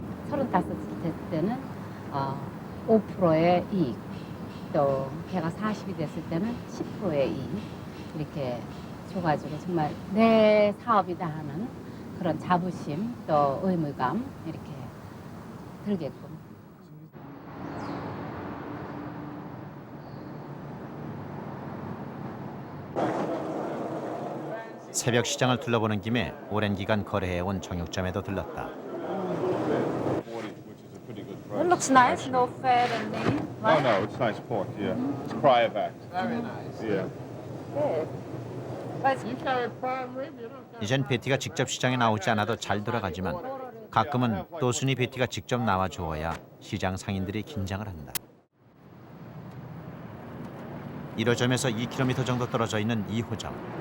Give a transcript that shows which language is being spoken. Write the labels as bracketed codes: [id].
[ko] 35 됐을 때는 5%의 이익, 또 걔가 40이 됐을 때는 10%의 이익 이렇게 줘가지고 정말 내 사업이다 하는 그런 자부심 또 의무감 이렇게 들게끔. 새벽 시장을 둘러보는 김에 오랜 기간 거래해온 정육점에도 들렀다. [en] It looks nice, no fat and lean. Oh no, it's nice pork. Yeah, it's cryovac. Very nice. Yeah. Good. But You carry prime rib, you don't carry. [ko] 이젠 베티가 직접 시장에 나오지 않아도 잘 돌아가지만 가끔은 또 순이 베티가 직접 나와 주어야 시장 상인들이 긴장을 한다. 1호점에서 2km 정도 떨어져 있는 2호점.